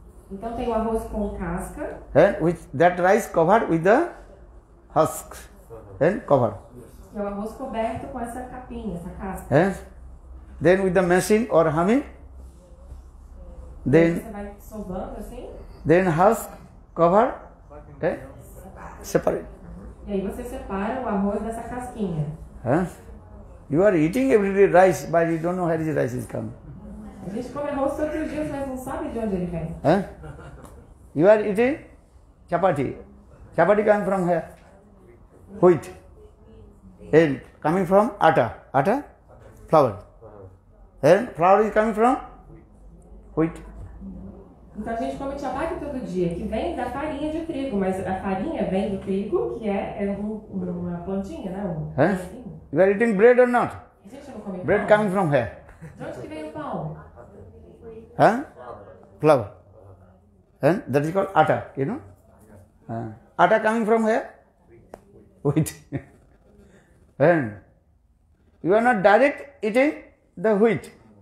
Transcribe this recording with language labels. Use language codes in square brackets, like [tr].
[pt] Então tem o arroz com casca. [en] Which that rice covered with the husk. Covered. [pt] Que é o arroz coberto com essa capinha, essa casca. [en] Then with the machine or humming. Then [pt] você vai sovando assim. [en] Then husk covered. Separate. [pt] E aí você separa o arroz dessa casquinha. [en] You are eating every day rice, but you don't know where the rice is coming. [pt] A gente come arroz todos os dias, mas não sabe de onde ele vem. [en] You are eating chapati. Chapati coming from where? Wheat. And coming from atta. Atta? Flour. And flour is coming from wheat. [pt] Então a gente come chapati todo dia, que vem da farinha de trigo, mas a farinha vem do trigo, que é uma plantinha, né? [en] You are eating bread or not? [pt] A gente não come [en] Bread [pt] pão. [en] coming from where? [pt] De onde que vem o pão? [en] Flour. And that is called atta, you know? Atta coming from where? Wheat. And you are not direct eating the wheat.